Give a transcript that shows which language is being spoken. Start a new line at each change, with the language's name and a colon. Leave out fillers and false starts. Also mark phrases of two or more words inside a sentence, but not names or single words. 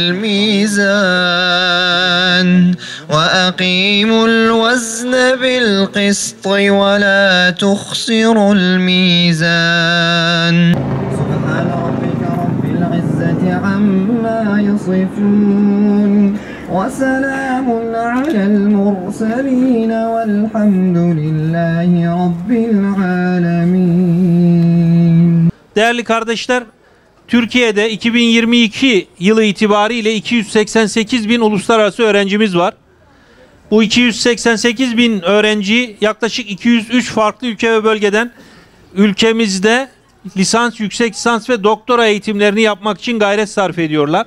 Arabic: الميزان وأقيموا الوزن بالقسط ولا تخسروا الميزان سبحان ربك رب العزة عما يصفون وسلام على المرسلين والحمد لله رب العالمين.
Turkish: Değerli kardeşler, Türkiye'de 2022 yılı itibariyle 288 bin uluslararası öğrencimiz var. Bu 288 bin öğrenci yaklaşık 203 farklı ülke ve bölgeden ülkemizde lisans, yüksek lisans ve doktora eğitimlerini yapmak için gayret sarf ediyorlar.